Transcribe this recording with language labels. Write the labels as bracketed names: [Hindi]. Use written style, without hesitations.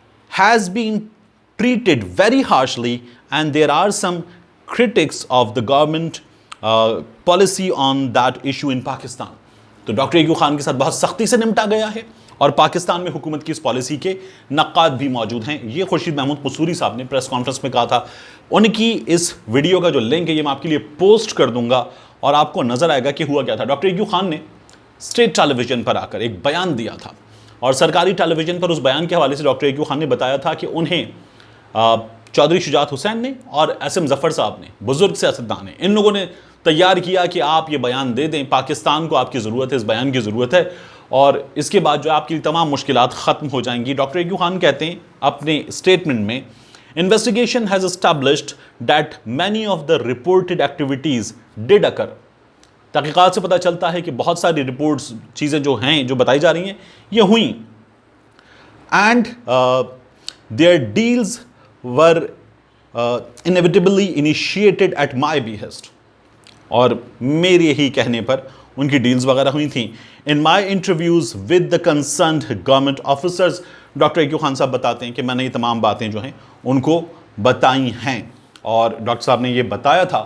[English] has been treated very harshly and there are some critics of the government policy on that issue in Pakistan. [Urdu] تو doctor EQ Khan کے ساتھ بہت سختی سے نمٹا گیا ہے اور پاکستان میں حکومت کی اس پالیسی کے نقاد بھی موجود ہیں. یہ خورشید محمود قصوری صاحب نے پریس کانفرنس میں کہا تھا. ان کی اس ویڈیو کا جو لنک ہے یہ میں آپ کے لیے پوسٹ کر دوں گا اور آپ کو نظر آئے گا کہ ہوا کیا تھا. ڈاکٹر ایکیو خان نے اسٹیٹ ٹیلی ویژن پر آ کر ایک بیان دیا تھا اور سرکاری ٹیلی ویژن پر اس بیان کے حوالے سے ڈاکٹر ایکیو خان نے بتایا تھا کہ انہیں چودھری شجاعت حسین نے اور ایس ایم ظفر صاحب نے، بزرگ سیاستدان ہیں، ان لوگوں نے تیار کیا کہ آپ یہ بیان دے دیں، پاکستان کو آپ کی ضرورت ہے، اس بیان کی ضرورت ہے اور اس کے بعد جو آپ کی تمام مشکلات ختم ہو جائیں گی. ڈاکٹر ایکیو خان کہتے ہیں اپنے اسٹیٹمنٹ میں [English] investigation has established that many of the reported activities did occur. [Urdu] تحقیقات سے پتہ چلتا ہے کہ بہت ساری رپورٹس، چیزیں جو ہیں جو بتائی جا رہی ہیں یہ ہوئیں. [English] and their deals were inevitably initiated at my behest. [Urdu] اور میرے ہی کہنے پر ان کی ڈیلز وغیرہ ہوئی تھیں. [English] in my interviews with the concerned government officers, [Urdu] doctor EQ Khan صاحب بتاتے ہیں کہ میں نے یہ تمام باتیں جو ہیں ان کو بتائی ہیں اور ڈاکٹر صاحب نے یہ بتایا تھا.